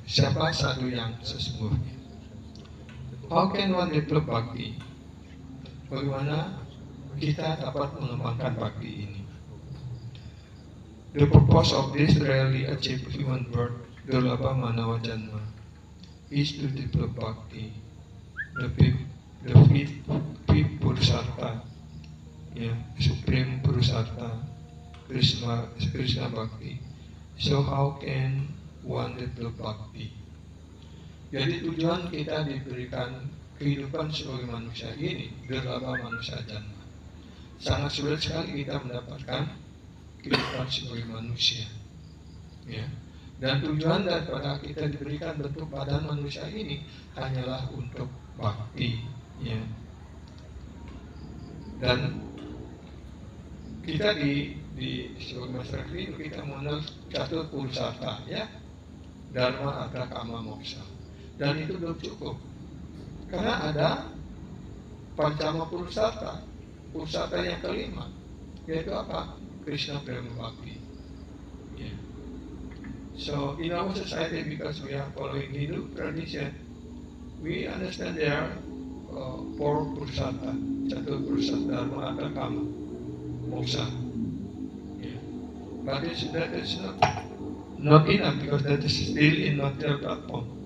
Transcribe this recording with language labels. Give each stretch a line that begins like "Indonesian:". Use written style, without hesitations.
Indonesian: Siapa sadhu yang sesungguhnya?
English: How can one develop bhakti?
Indonesian: Bagaimana kita dapat mengembangkan bhakti ini?
English: The purpose of this rarely achieved human birth, Durlabha Manawa Janma, is to develop bhakti, the fifth Purusartha, Supreme Purusartha, Krishna Bhakti. So how can one develop bhakti?
Indonesian: Jadi tujuan kita diberikan kehidupan sebagai manusia ini, Durlabha Manusia Janma. Sangat sulit sekali kita mendapatkan kehidupan sebagai manusia. Ya. Dan tujuan daripada kita diberikan bentuk badan manusia ini hanyalah untuk bakti. Ya. Dan kita di sebagai masyarakat ini kita mengenal Catur Purusartha, ya, Dharma, Artha, Kama, Moksha. Dan itu belum cukup, karena ada Pancama Purusartha, Purusartha yang kelima, yaitu apa?
English: Krishna Prema Bhakti. Yeah. So in our society, because we are following Hindu tradition, we understand there are four Purusartha, Catur Purusartha, Dharma, Artha, Kama, Moksha. Yeah. But that is not enough, because that is still in material platform.